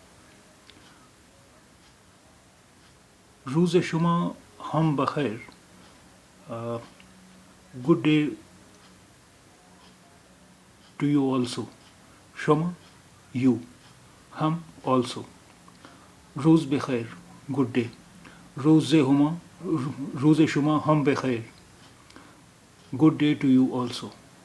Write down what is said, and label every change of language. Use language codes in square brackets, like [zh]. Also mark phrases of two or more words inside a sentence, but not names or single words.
[fa] روز شما هم بخیر [en] good day to you also شما you هم also [fa] روز بخیر [en] good day [fa] روز شما هم بخیر [en] good day to you also